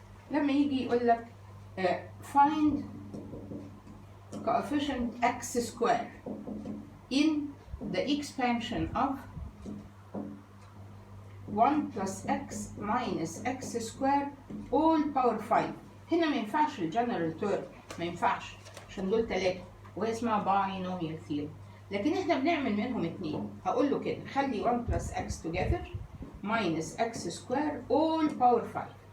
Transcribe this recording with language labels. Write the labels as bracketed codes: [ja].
[en] لما يجي يقول لك find coefficient x square in the expansion of 1 plus x minus x square all power 5. [ar] هنا ما ينفعش الجنرال تيرم، ما ينفعش عشان دول 3 وهي اسمها باينوميال ثيوري، لكن احنا بنعمل منهم 2. هقول له كده خلي [en] 1 plus x together minus x square all power 5.